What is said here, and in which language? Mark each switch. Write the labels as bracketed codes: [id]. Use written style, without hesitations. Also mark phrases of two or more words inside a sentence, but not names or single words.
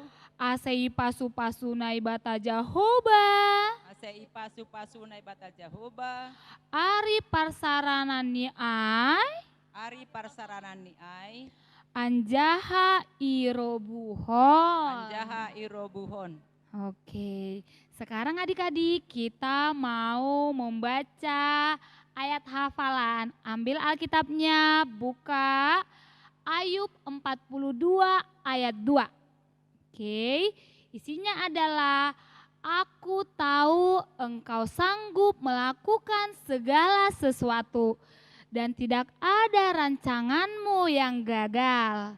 [bts] Asei pasu-pasu naibata Jahoba. Asei pasu-pasu naibata Jahoba. Ari parsaranan ni ai. Ari parsaranan ni ai. Anjaha irobuhon. Anjaha irobuhon. [id] Oke, sekarang adik-adik kita mau membaca ayat hafalan. Ambil Alkitabnya, buka Ayub 42 ayat 2. Oke, isinya adalah aku tahu engkau sanggup melakukan segala sesuatu dan tidak ada rancanganmu yang gagal.